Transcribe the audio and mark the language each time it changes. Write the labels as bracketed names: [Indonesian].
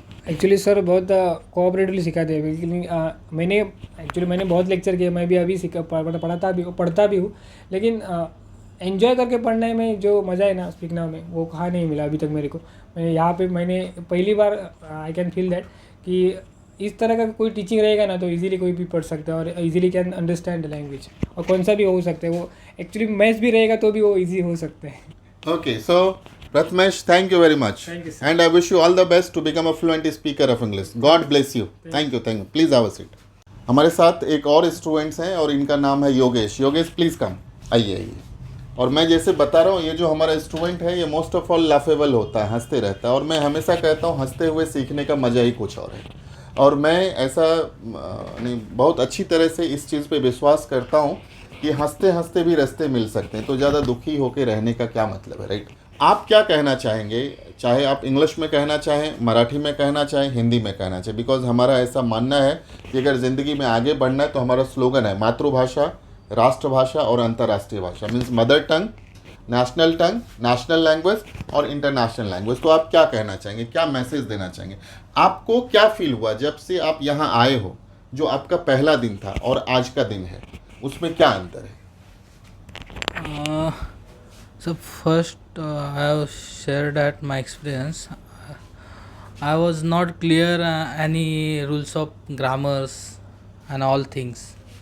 [Hindi] Actually sir बहुत cooperatively सिखाते हैं। लेकिन मैंने बहुत लेक्चर किए, मैं भी अभी पढ़ता भी हूँ, लेकिन एंजॉय करके पढ़ने में जो मज़ा है ना स्पीक नाउ में, वो कहाँ नहीं मिला अभी तक मेरे को। मैं यहाँ पे मैंने पहली बार [English] I can feel that [Hindi] कि इस तरह का कोई टीचिंग रहेगा ना, तो इजीली कोई भी पढ़ सकता है और [English] easily can understand language, [Hindi] और कौन सा भी हो सकता है। वो एक्चुअली मैथ्स भी रहेगा तो भी वो ईजी हो सकता है। [English] Okay, so Prathamesh, thank you very much. Thank you, sir. And I wish you all the best to become a fluent speaker of English. God bless you. Thank you, thank you. Please have a seat. [Hindi] हमारे साथ एक और students हैं और इनका नाम है Yogesh. Yogesh please कम, आइए। और मैं जैसे बता रहा हूँ, ये जो हमारा स्टूडेंट है, ये मोस्ट ऑफ ऑल लाफेबल होता है, हंसते रहता है, और मैं हमेशा कहता हूँ हंसते हुए सीखने का मज़ा ही कुछ और है। और मैं ऐसा नहीं, बहुत अच्छी तरह से इस चीज़ पे विश्वास करता हूँ कि हंसते हंसते भी रास्ते मिल सकते हैं, तो ज़्यादा दुखी होकर रहने का क्या मतलब है, राइट? आप क्या कहना चाहेंगे? चाहे आप इंग्लिश में कहना चाहें, मराठी में कहना चाहें, हिंदी में कहना चाहें, बिकॉज हमारा ऐसा मानना है कि अगर ज़िंदगी में आगे बढ़ना है तो हमारा स्लोगन है मातृभाषा, राष्ट्रभाषा और अंतर्राष्ट्रीय भाषा, means [English] Mother tongue, national language और international language. [Hindi] तो आप क्या कहना चाहेंगे, क्या मैसेज देना चाहेंगे? आपको क्या फील हुआ जब से आप यहाँ आए हो? जो आपका पहला दिन था और आज का दिन है, उसमें क्या अंतर है? [English] So first, I have shared that my experience. I was not clear any rules of grammars and all things.